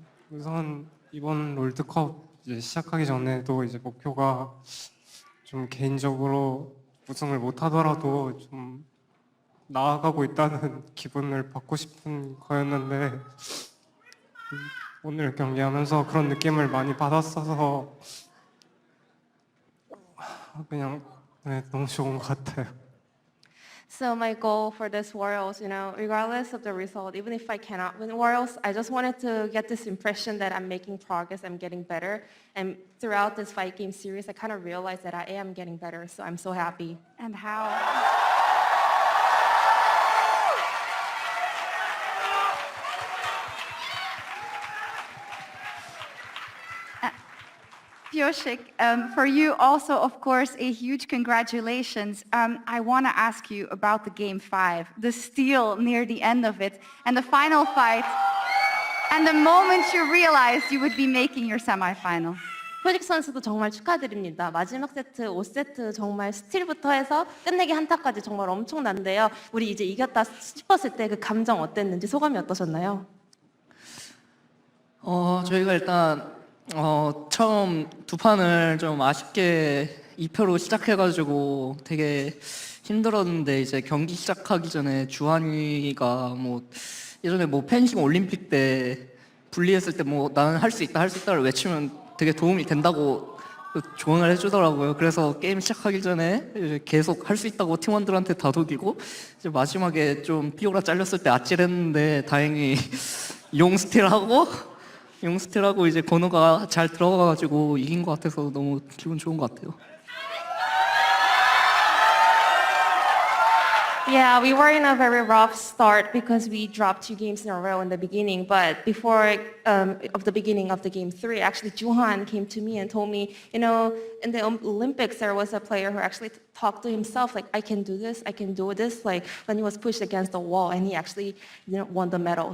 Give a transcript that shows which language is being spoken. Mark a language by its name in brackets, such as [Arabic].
[Korean] 우선 이번 롤드컵 이제 시작하기 전에도 이제 목표가 좀 개인적으로 우승을 못하더라도 좀 나아가고 있다는 기분을 받고 싶은 거였는데 오늘 경기하면서 그런 느낌을 많이 받았어서 그냥 너무 좋은 것 같아요. [English] So my goal for this Worlds, regardless of the result, even if I cannot win Worlds, I just wanted to get this impression that I'm making progress, I'm getting better. And throughout this 5-game series, I kind of realized that I am getting better, so I'm so happy. And how? Pyosik, for you also, of course, a huge congratulations. I want to ask you about the Game 5, the steal near the end of it, and the final fight, and the moment you realized you would be making your semifinal. [Korean] 표직 선수도 정말 축하드립니다. 마지막 세트, 5세트 정말 스틸부터 해서 끝내기 한타까지 정말 엄청난데요. 우리 이제 이겼다 싶었을 때 그 감정 어땠는지 소감이 어떠셨나요? 저희가 일단 처음 두 판을 좀 아쉽게 2패로 시작해가지고 되게 힘들었는데 이제 경기 시작하기 전에 주한이가 예전에 펜싱 올림픽 때 분리했을 때 나는 할 수 있다를 외치면 되게 도움이 된다고 조언을 해주더라고요. 그래서 게임 시작하기 전에 이제 계속 할 수 있다고 팀원들한테 다독이고 이제 마지막에 좀 피오라 잘렸을 때 아찔했는데 다행히 용 스틸하고 이제 건우가 잘 들어가가지고 이긴 것 같아서 너무 기분 좋은 것 같아요. [English] Yeah, we were in a very rough start because we dropped 2 games in a row in the beginning. But before of the beginning of the game 3, actually Juhan came to me and told me, in the Olympics there was a player who actually talked to himself like, I can do this, like when he was pushed against the wall, and he actually won the medal.